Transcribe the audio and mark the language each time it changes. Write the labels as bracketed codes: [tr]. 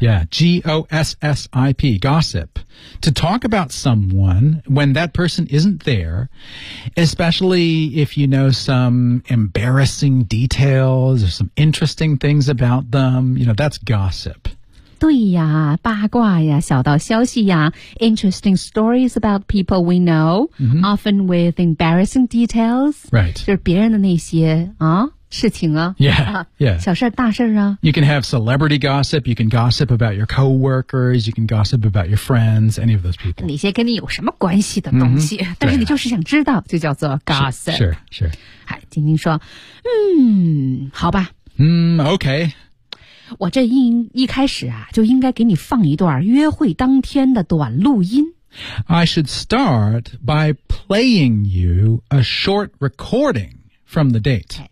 [en] Yeah G-O-S-S-I-P Gossip To talk about someone when that person isn't there especially if you know some embarrassing details or some interesting things about them you know that's gossip [zh] 对呀八卦呀小道消息呀 [en] interesting stories about people we know、often with embarrassing details Right [zh] 就是别人的那些啊事情啊 [en] yeah. [zh] 小事大事啊 [en] You can have celebrity gossip You can gossip about your coworkers You can gossip about your friends Any of those people [zh] 那些跟你有什么关系的东西、但是你就是想知道就叫做 gossip [en] Sure, sure [zh] 好晶晶说嗯好吧嗯 okay 我这一开始啊就应该给你放一段约会当天的短录音 [en] I should start by playing you a short recordingFrom the date.